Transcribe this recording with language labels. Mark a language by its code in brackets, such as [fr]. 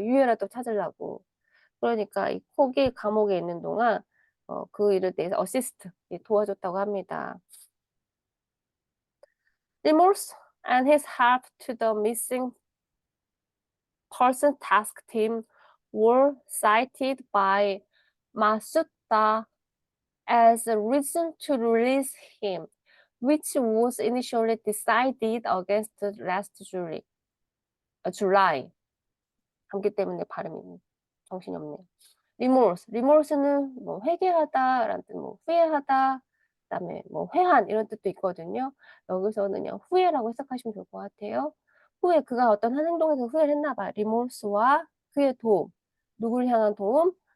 [ko] 유해라도 찾으려고. 그러니까 이 콕이 감옥에 있는 동안 그 일에 대해서 어시스트, 도와줬다고 합니다. [en] Remorse and his help to the missing person task team were cited by Masuda as a reason to release him, which was initially decided against last July. [ko] 감기 때문에 발음이 정신이 없네요. remorse는 뭐 회개하다라는 뜻, 뭐 후회하다, 그다음에 뭐 회한 이런 뜻도 있거든요. 여기서는 그냥 후회라고 해석하시면 좋을 것 같아요. 후회, 그가 어떤 한 행동에서 후회를 했나 봐. remorse와 그의 도움, 누구를 향한 도움?